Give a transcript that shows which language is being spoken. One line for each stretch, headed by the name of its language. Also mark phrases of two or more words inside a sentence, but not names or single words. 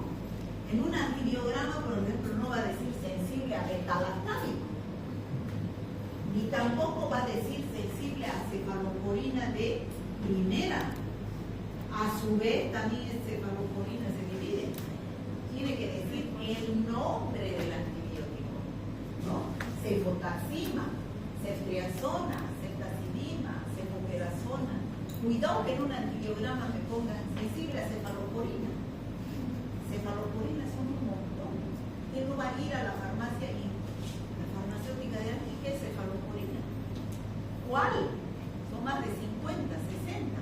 Spanish: En un antibiograma, por ejemplo, no va a decir sensible a betalactámico, ni tampoco va a decir sensible a cefalosporina de primera. A su vez también cefalosporina se divide. Tiene que decir el nombre del antibiótico, ¿no? Cefotaxima, ceftriaxona, ceftazidima, cefoperazona. Cuidado que en un antibiograma me pongan sensible a cefalosporina. Cefalosporina son un montón. ¿Quién no va a ir a la farmacia y la farmacéutica de aquí qué es cefalosporina? ¿Cuál? Son más de 50, 60.